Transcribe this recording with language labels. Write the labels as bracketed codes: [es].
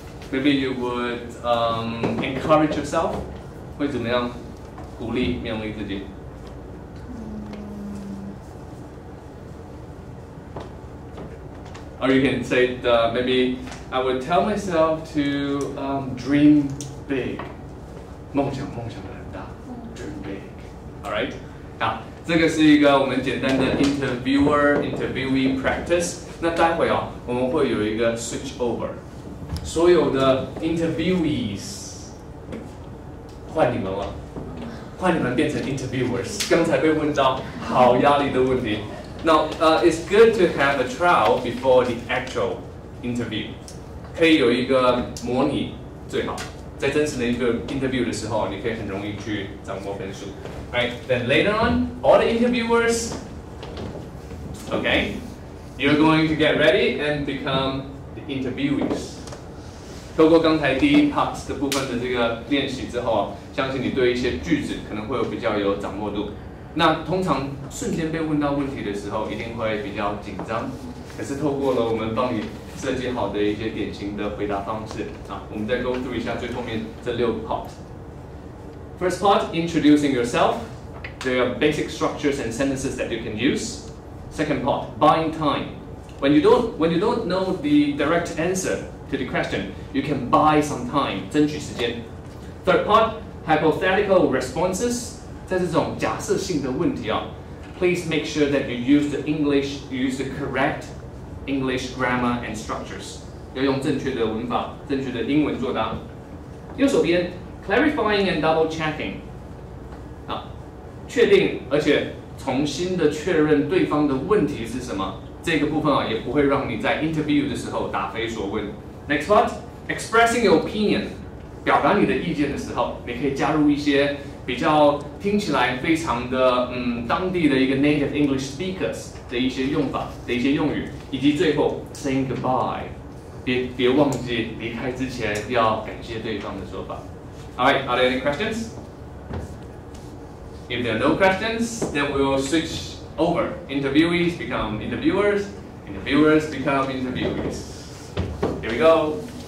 [en] Maybe you would encourage yourself. [zh] 会怎么样鼓励勉励自己？ [en] Or you can say maybe I would tell myself to dream big. [zh] 梦想很大 ， [en] dream big. Alright. [zh] 好，这个是一个我们简单的 [en] interviewee practice. [zh] 那待会我们会有一个 [en] switch over. [zh] 所有的 interviewees 换你们了，换你们变成 interviewers。刚才被问到好压力的问题。 [en] Now, it's good to have a trial before the actual interview. [zh] 可以有一个模拟最好，在真实的一个 interview 的时候，你可以很容易去掌握分数。 [en] Right? Then later on, all the interviewers, okay, you're going to get ready and become the interviewees. [zh] 透过刚才第一 part 的部分的这个练习之后相信你对一些句子可能会比较有掌握度。那通常瞬间被问到问题的时候，一定会比较紧张。可是透过了我们帮你设计好的一些典型的回答方式我们再 [en] go through [zh] 一下最后面这6个 part。 [en] First part, introducing yourself. There are basic structures and sentences that you can use. Second part, buying time. When you don't know the direct answer to the question, you can buy some time, [zh] 争取时间。 [en] Third part, hypothetical responses. [zh] 在这种假设性的问题 [en] please make sure that you use the correct English grammar and structures. [zh] 要用正确的文法、正确的英文作答。右手边 [en] clarifying and double checking. [zh] 确定而且重新的确认对方的问题是什么。这个部分也不会让你在 interview 的时候答非所问。 [en] Next part, expressing your opinion. [zh] 表达你的意见的时候，你可以加入一些比较听起来非常的当地的一个 [en] native English speakers [zh] 的一些用法的一些用语，以及最后 [en] saying goodbye， [zh] 别忘记离开之前要感谢对方的说法。 [en] Alright, are there any questions? If there are no questions, then we will switch over. Interviewees become interviewers, interviewers become interviewees. Here we go.